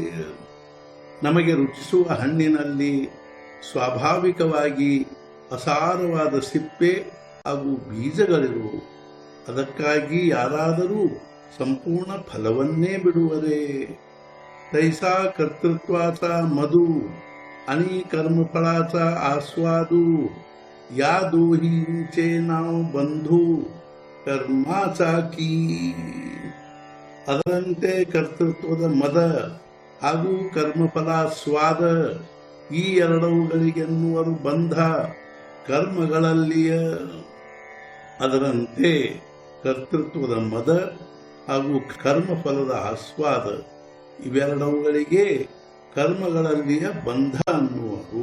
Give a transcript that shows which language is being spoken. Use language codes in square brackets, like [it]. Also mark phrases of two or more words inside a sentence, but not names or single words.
[kn] ನಮಗೆ ರುಚಿಸುವ ಹಣ್ಣಿನಲ್ಲಿ ಸ್ವಾಭಾವಿಕವಾಗಿ ಅಸಾರವಾದ ಸಿಪ್ಪೆ ಹಾಗೂ ಬೀಜಗಳಿರುವು. ಅದಕ್ಕಾಗಿ ಯಾರಾದರೂ ಸಂಪೂರ್ಣ ಫಲವನ್ನೇ ಬಿಡುವರೇ. [mr] तैसा कर्तृत्वाच मधु आणि कर्मफळाचा आस्वादू. या दोहींचे नाव बंधू कर्माचा की. [kn] ಅದರಂತೆ ಕರ್ತೃತ್ವದ ಮದ ಹಾಗೂ ಕರ್ಮಫಲ ಸ್ವಾದ ಈ ಎರಡವುಗಳಿಗೆನ್ನುವರು ಬಂಧ ಕರ್ಮಗಳಲ್ಲಿಯ. ಅದರಂತೆ ಕರ್ತೃತ್ವದ ಮದ ಹಾಗೂ ಕರ್ಮಫಲದ ಆಸ್ವಾದ ಇವೆರಡವುಗಳಿಗೆ ಕರ್ಮಗಳಲ್ಲಿಯ ಬಂಧ ಅನ್ನುವರು.